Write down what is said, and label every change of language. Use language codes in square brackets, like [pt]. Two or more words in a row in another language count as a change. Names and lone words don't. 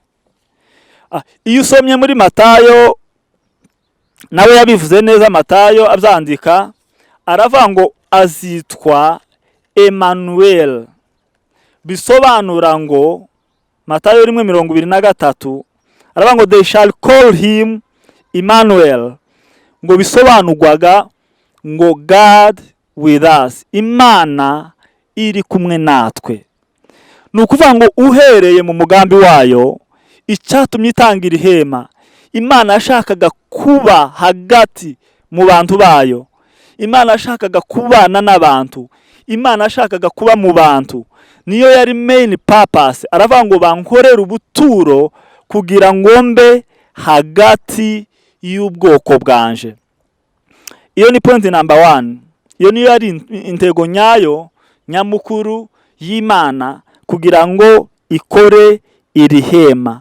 [rw] Iyo usomye muri Matayo nawe yabivuze neza, Matayo abyandika aravuga ngo azitwa Emmanuel. Bisobanura ngo Matayo 1:23 aravuga ngo [en] they shall call him Emmanuel, [rw] ngo bisobanurwaga ngo [en] God with us, [rw] Imana iri kumwe natwe. Ni ukuvuga ngo uhereye mu mugambi wayo icyatumye itangira ihema, Imana yashakaga kuba hagati mu bantu bayo. Imana yashakaga kubana n'abantu. Imana yashakaga kuba mu bantu. Niyo yari [en] main purpose. [rw] Aravuga ngo bankorera ubuturo kugira ngo mbe hagati y'ubwoko bwanje. Iyo ni [en] point number 1. [rw] Iyo niyo yari intego nyayo nyamukuru y'Imana kugira ngo ikore iri hema.